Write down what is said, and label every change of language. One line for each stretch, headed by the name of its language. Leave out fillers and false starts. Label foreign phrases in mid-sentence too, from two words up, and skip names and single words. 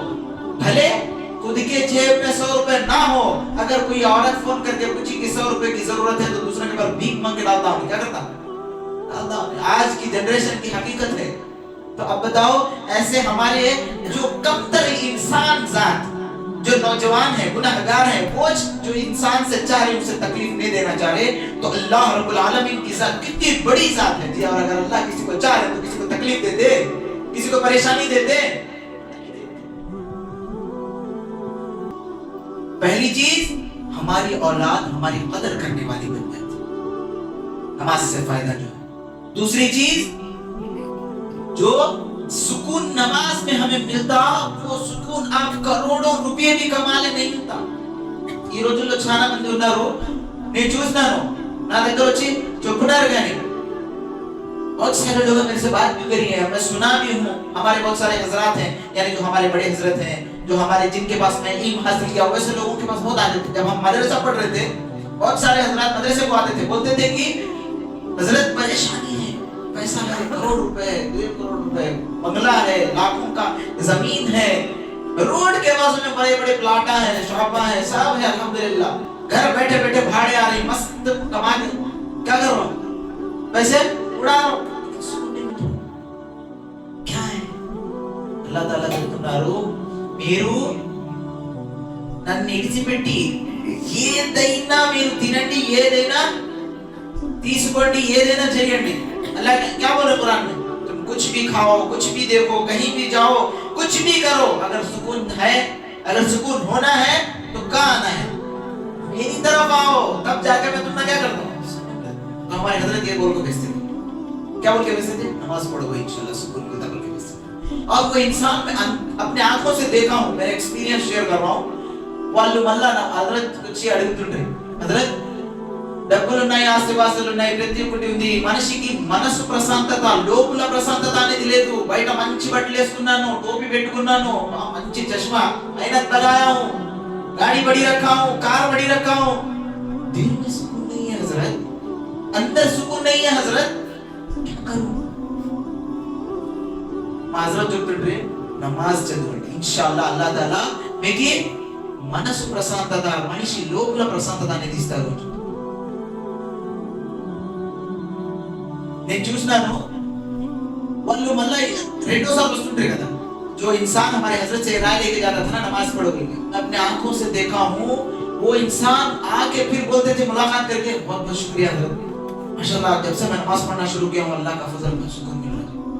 Hindi: भले खुद के जेब में 100 रुपए ना हो, अगर कोई औरत फोन करके पूछी कि 100 रुपए की जरूरत है तो दूसरे के पास भीख मांग के डालता हूँ। क्या करता? डालता हूँ। आज की जनरेशन की हकीकत है। तो अब बताओ, ऐसे हमारे जो कमतर इंसान जात, जो नौजवान है, गुनाहगार है, वो जो इंसान से चाह रहे उसे तकलीफ नहीं देना चाह रहे, तो अल्लाह
Arabic: رب العالمين
Hindi: की जात कितनी बड़ी जात है जी। और अगर अल्लाह किसी को चाह रहे तो किसी को तकलीफ दे दे, किसी को परेशानी दे दे। पहली चीज, हमारी औलाद हमारी कदर करने वाली बन जाती, नमाज से फायदा जो है। दूसरी चीज, जो सुकून नमाज में हमें मिलता, वो सुकून आप करोड़ों रुपये भी कमा ले नहीं मिलता।
Telugu: ఈ రోజుల్లో చాలా మంది ఉన్నారు, నేను చూస్తున్నాను, నా దగ్గర వచ్చి చెప్పున్నారు కానీ
Hindi: बहुत सारे लोग मेरे से बात भी करी है, मैं सुना भी हूँ। हमारे बहुत सारे हजरात हैं, यानी जो हमारे बड़े हजरत हैं, जो हमारे जिनके पास मैं इल्म हासिल किया, वैसे लोगों के पास बहुत आते थे। जब हम मदरसा पढ़ रहे थे, बहुत सारे हजरात मदरसे को आते थे, बोलते थे कि हजरत परेशानी है, पैसा है, करोड़ रुपए, 2 करोड़ रुपए, बंगला है, लाखों का जमीन है, रोड के बाजू में बड़े बड़े प्लाटा है, शॉपा है, सब है, अल्हम्दुलिल्लाह। घर बैठे बैठे भाड़े आ रही, मस्त कमा के क्या करो, पैसे उड़ा रहा। क्या है? अल्लाह ताला
Telugu: చెప్తున్నారు, మీరు నన్ను ఇడిచిపెట్టి ఏదైనా మీరు తినండి, ఏదైనా తీసుకోండి, ఏదైనా చేయండి।
Hindi: अल्लाह क्या बोले कुरान में, तुम कुछ भी खाओ, कुछ भी देखो, कहीं भी जाओ, कुछ भी करो, अगर सुकून है, अगर सुकून होना है तो कहाँ आना है, मेरी तरफ आओ, तब जाके मैं तुमने क्या करता हूँ। तो हमारे हजरत ये बोल को भेजते थे, क्या बोल के भेजते थे? नमाज पढ़ो इंशाल्लाह सुकून मिलता बोल के भेजते थे। और वो इंसान मैं अपने आंखों से देखा हूँ, मेरा
English: experience share
Hindi: कर रहा हूँ।
Telugu: వాళ్ళు మళ్ళా హజరత్ వచ్చి అడుగుతుంటారు, హజరత్ డబ్బులు ఉన్నాయి, ఆస్తిపాస్తులు ఉన్నాయి, ప్రతి ఒక్కటి ఉంది, మనిషికి మనసు ప్రశాంతత, లోపల ప్రశాంతత అనేది లేదు। బయట మంచి బట్టలు వేసుకున్నాను, టోపీ పెట్టుకున్నాను, మంచి చష్మా, అయినా తగాయా
Hindi: हूं, गाड़ी बड़ी रखा हूं, कार बड़ी रखा हूं, दिल में सुकून नहीं है हजरत, अंदर सुकून नहीं है हजरत, क्या करूं?
Telugu: మాజరత్ చెప్తుంటే నమాజ్ చదవండి, ఇన్షాల్లాహ్ అల్లాహ్ తాలా మీకు మనసు ప్రశాంతత, మనిషి లోపల ప్రశాంతత అనేది ఇస్తారు। నేను చూసినాను, వాళ్ళు మళ్ళీ రెండోసారి వస్తుంటారు కదా,
Hindi: जो इंसान हमारे हजरत से राय लेके जाता था ना, नमाज पढ़ोगे, मैं अपने आंखों से देखा हूँ, वो इंसान आके फिर बोलते थे मुलाकात करके, बहुत बहुत शुक्रिया हजरत, माशाल्लाह जब से मैं नमाज पढ़ना शुरू किया हूँ, अल्लाह का फजल, बहुत सुकून मिल रहा है।